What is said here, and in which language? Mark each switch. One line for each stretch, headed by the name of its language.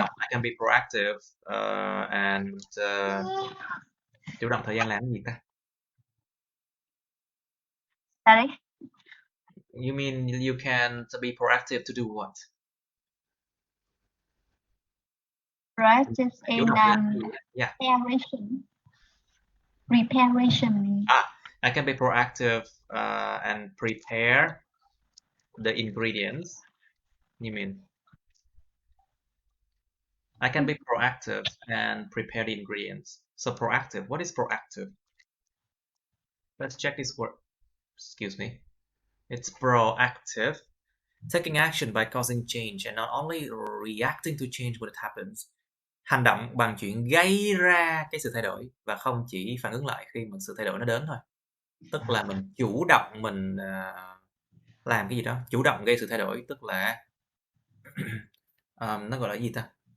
English: I can be proactive and
Vietnamese: chủ động thời gian làm gì ta?
English: Sorry. You mean you can be proactive to do what? Proactive in yeah. Preparation. I can be proactive and prepare the ingredients. You mean? I can be proactive and prepare the ingredients. So proactive, what is proactive? Let's check this word. Excuse me. It's proactive, taking action by causing change and not only reacting to change when it happens.
Vietnamese: Hành động bằng chuyện gây ra cái sự thay đổi và không chỉ phản ứng lại khi mà sự thay đổi nó đến thôi. Tức là mình chủ động mình làm cái gì đó, chủ động gây sự thay đổi, tức là nó gọi là gì ta?